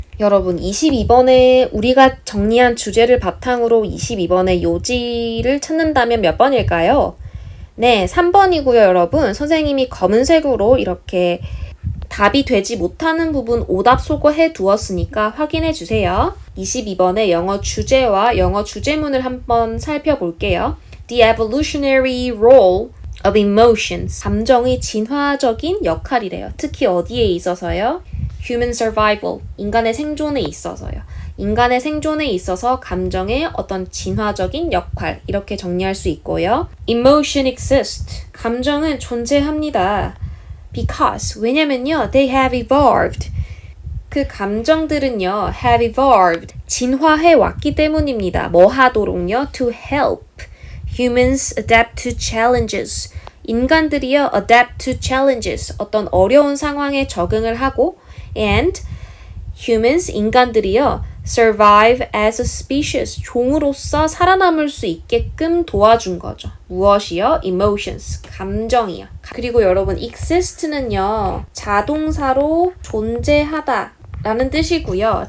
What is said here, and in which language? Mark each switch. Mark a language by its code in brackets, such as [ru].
[ko] 여러분, 22번에 우리가 정리한 주제를 바탕으로 22번의 요지를 찾는다면 몇 번일까요? 네, 3번이고요, 여러분. 선생님이 검은색으로 이렇게 답이 되지 못하는 부분 오답 소거해 두었으니까 확인해 주세요. 22번의 영어 주제와 영어 주제문을 한번 살펴볼게요. [en] The evolutionary role of emotions. [ko] 감정의 진화적인 역할이래요. 특히 어디에 있어서요? [en] Human survival. [ko] 인간의 생존에 있어서요. 인간의 생존에 있어서 감정의 어떤 진화적인 역할, 이렇게 정리할 수 있고요. [en] Emotion exist. [ko] 감정은 존재합니다. [en] Because, [ko] 왜냐면요, [en] they have evolved. [ko] 그 감정들은요, [en] have evolved. [ko] 진화해 왔기 때문입니다. 뭐 하도록요? [en] To help humans adapt to challenges. [ko] 인간들이요, [en] adapt to challenges. [ko] 어떤 어려운 상황에 적응을 하고, [en] and humans, [ko] 인간들이요, [en] survive as a species. [ko] 종으로서 살아남을 수 있게끔 도와준 거죠. 무엇이요? emotions. 감정이요. 그리고 여러분, exist는요, 자동사로 존재하다 라는 뜻이고요.